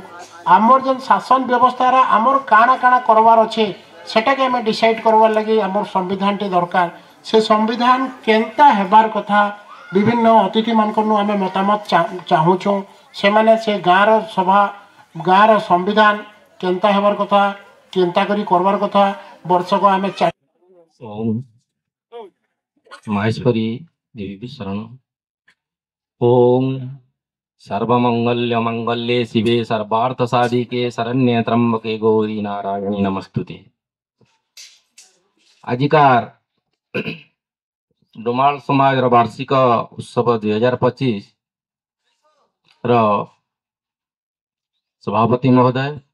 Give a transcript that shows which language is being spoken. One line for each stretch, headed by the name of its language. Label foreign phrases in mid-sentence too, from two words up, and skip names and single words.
Sambalpuri: ଆମର ଯେନ୍ ଶାସନ ବ୍ୟବସ୍ଥାରେ ଆମର କାଣା କାଣା କରବାର ଅଛେ ସେଟାକେ ଆମେ ଡିସାଇଡ୍ କରବାର୍ ଲାଗି ଆମର ସମ୍ବିଧାନଟେ ଦରକାର। ସେ ସମ୍ବିଧାନ କେନ୍ତା ହେବାର କଥା ବିଭିନ୍ନ ଅତିଥିମାନଙ୍କନୁ ଆମେ ମତାମତ ଚାହୁଁଛୁ। ସେମାନେ ସେ ଗାଁର ସମ୍ବିଧାନ କେନ୍ତା ହେବାର କଥା, କେନ୍ତା କରି କରବାର କଥା ବର୍ଷକ ଆମେ
Sanskrit: ओम महेश्वरी देवी शरण। ओम सर्वमंगल्य मंगल्ये शिवे सर्वार्थ साधिके शरण्ये त्र्यंबके गौरी नारायणी नमस्तुते।
Sambalpuri: ଆଜିକାର ଡୋମାଲ ସମାଜ ବାର୍ଷିକ ଉତ୍ସବ 2025 ରୋ ସଭାପତି ମହୋଦୟ,